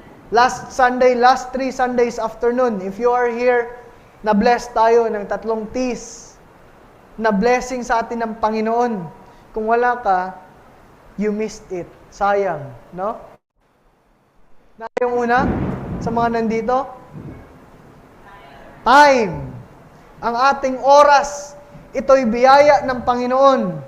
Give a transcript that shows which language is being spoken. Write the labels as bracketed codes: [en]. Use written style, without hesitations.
[en] Last 3 Sundays afternoon, if you are here, [tl] na-bless tayo ng 3 T's. Na blessing sa atin ng Panginoon. Kung wala ka, [en] you missed it. [tl] Sayang, no? Na yung una, sa mga nandito? Time. Ang ating oras, ito'y biyaya ng Panginoon.